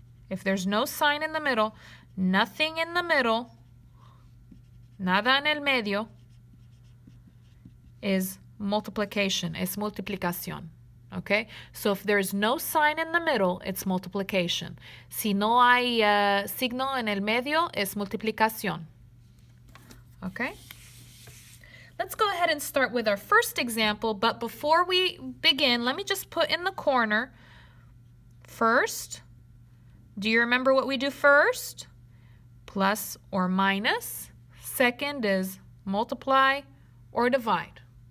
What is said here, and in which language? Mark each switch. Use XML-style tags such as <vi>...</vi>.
<en>If there's no sign in the middle, nothing in the middle,</en> <es>nada en el medio,</es> <en>is multiplication,</en> <es>es multiplicación.</es> <en>Okay? So if there's no sign in the middle, it's multiplication.</en> <es>Si no hay signo en el medio, es multiplicación.</es> <en>Okay? Let's go ahead and start with our first example, but before we begin, let me just put in the corner, first, do you remember what we do first? Plus or minus. Second is multiply or divide.</en>